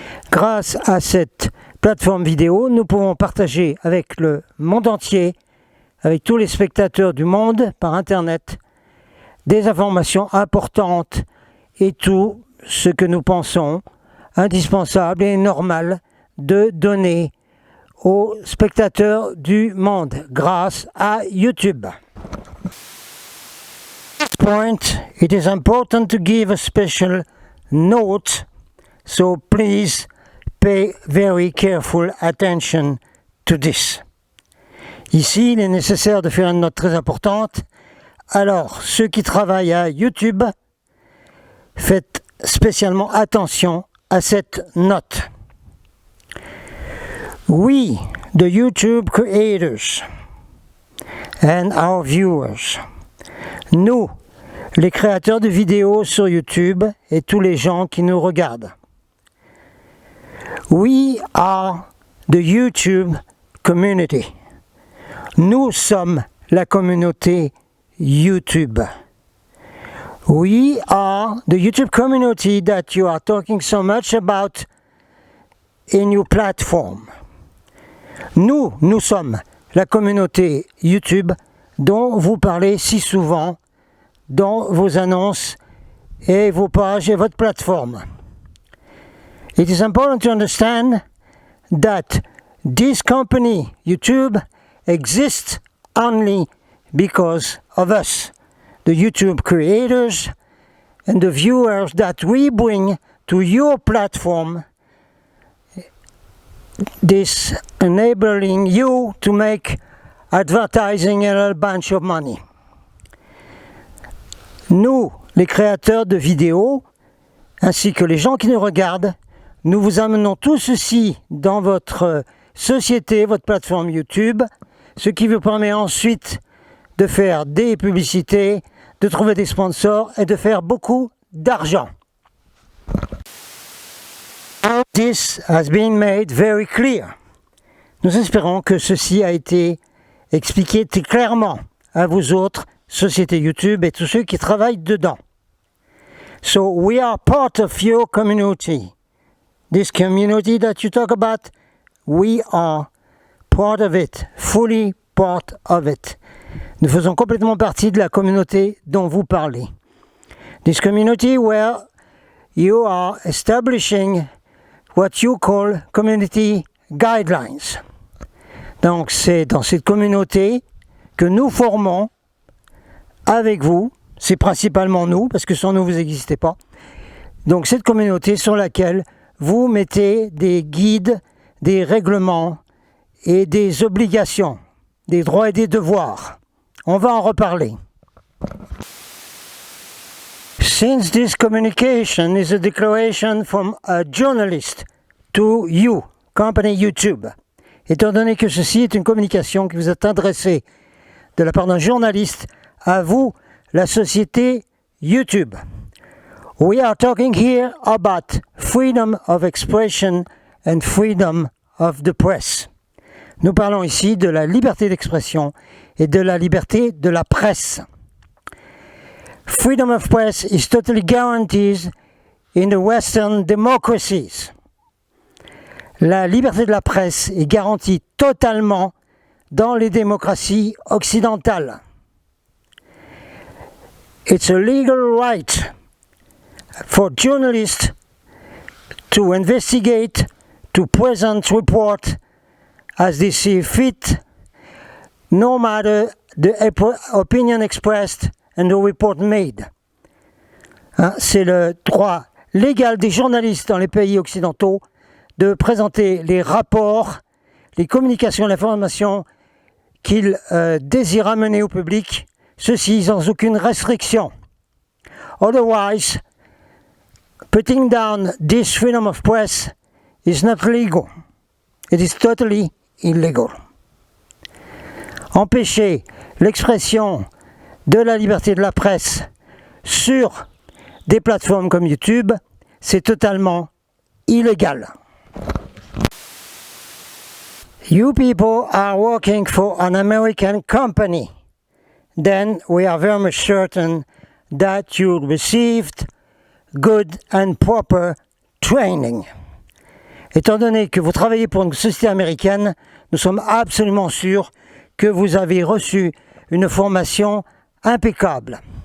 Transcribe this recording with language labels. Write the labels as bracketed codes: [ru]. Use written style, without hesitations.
[fr] Grâce à cette plateforme vidéo, nous pouvons partager avec le monde entier, avec tous les spectateurs du monde par Internet, des informations importantes et tout ce que nous pensons indispensable et normal de donner aux spectateurs du monde grâce à YouTube. [en] At this point, it is important to give a special note, so please pay very careful attention to this. [fr] Ici, il est nécessaire de faire une note très importante. Alors, ceux qui travaillent à YouTube, faites spécialement attention à cette note. [en] We, the YouTube creators and our viewers, [fr] nous, les créateurs de vidéos sur YouTube et tous les gens qui nous regardent. [en] We are the YouTube community. [fr] Nous sommes la communauté YouTube. [en] We are the YouTube community that you are talking so much about in your platform. [fr] Nous sommes la communauté YouTube dont vous parlez si souvent dans vos annonces et vos pages et votre plateforme. [en] It is important to understand that this company, YouTube, exists only because of us, the YouTube creators and the viewers that we bring to your platform, this enabling you to make advertising and a bunch of money. [fr] Nous, les créateurs de vidéos, ainsi que les gens qui nous regardent, nous vous amenons tout ceci dans votre société, votre plateforme YouTube, ce qui vous permet ensuite de faire des publicités, de trouver des sponsors et de faire beaucoup d'argent. [en] This has been made very clear. [fr] Nous espérons que ceci a été expliqué très clairement à vous autres, sociétés YouTube et tous ceux qui travaillent dedans. [en] So we are part of your community. This community that you talk about, we are part of it, fully part of it. [fr] Nous faisons complètement partie de la communauté dont vous parlez. [en] This community where you are establishing what you call community guidelines. [fr] Donc c'est dans cette communauté que nous formons avec vous, c'est principalement nous, parce que sans nous vous n'existez pas. Donc cette communauté sur laquelle vous mettez des guides, des règlements et des obligations, des droits et des devoirs. On va en reparler. [en] Since this communication is a declaration from a journalist to you, company YouTube, [fr] étant donné que ceci est une communication qui vous est adressée de la part d'un journaliste à vous, la société YouTube. [en] We are talking here about freedom of expression and freedom of the press. [fr] Nous parlons ici de la liberté d'expression et de la liberté de la presse. [en] Freedom of press is totally guaranteed in the Western democracies. [fr] La liberté de la presse est garantie totalement dans les démocraties occidentales. [en] It's a legal right for journalists to investigate, to present, report as they see fit, no matter the opinion expressed and the report made. [fr] C'est le droit légal des journalistes dans les pays occidentaux de présenter les rapports, les communications, l'information qu'ils désirent amener au public, ceci sans aucune restriction. [en] Otherwise, putting down this freedom of press is not legal. It is totally illegal. [fr] Empêcher l'expression de la liberté de la presse sur des plateformes comme YouTube, c'est totalement illégal. [en] You people are working for an American company. Then we are very much certain that you received good and proper training. [fr] Étant donné que vous travaillez pour une société américaine, nous sommes absolument sûrs que vous avez reçu une formation impeccable.